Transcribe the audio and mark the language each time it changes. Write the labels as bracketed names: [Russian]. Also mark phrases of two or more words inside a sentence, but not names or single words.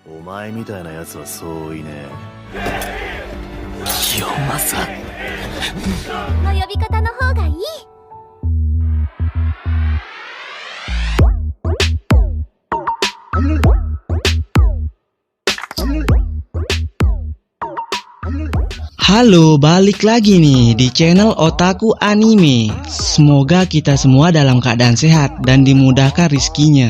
[Japanese] 前みたいなやつはそういねえ。清正の呼び方の方がいい。 [Indonesian] Halo, balik lagi nih di channel Otaku Anime. Semoga kita semua dalam keadaan sehat dan dimudahkan rizkinya.